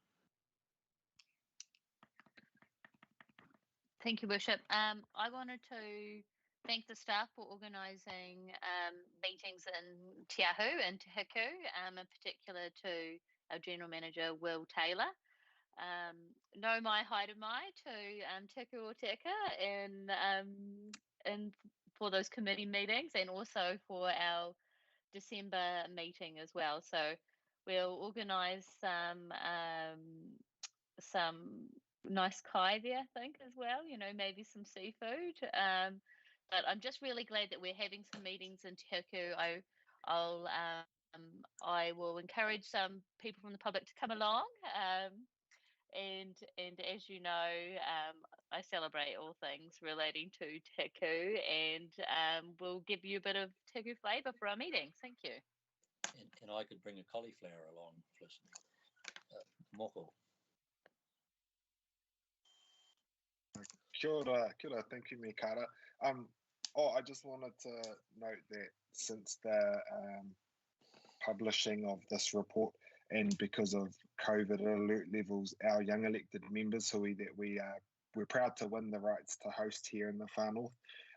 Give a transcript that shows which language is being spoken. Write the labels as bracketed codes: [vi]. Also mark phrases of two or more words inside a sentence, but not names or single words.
[en] Thank you, Worship. I wanted to thank the staff for organising meetings in Te Ahu and Te Hiku, in particular to our General Manager, Will Taylor. [mi] No mai haere mai [en] to Te Hiku o Te Ika and for those committee meetings, and also for our December meeting as well. So we'll organise some nice kai there, I think, as well, you know, maybe some seafood. But I'm just really glad that we're having some meetings in Te Hiku. I will encourage some people from the public to come along. And as you know, I celebrate all things relating to Te Hiku, and we'll give you a bit of Te Hiku flavour for our meetings. Thank you. And I could bring a cauliflower along, Felicity. Moko. [mi] Kia ora. [en] Thank you, Mayor Carter. I just wanted to note that since the publishing of this report, and because of COVID alert levels, our young elected members we're proud to win the rights to host here in the Far North.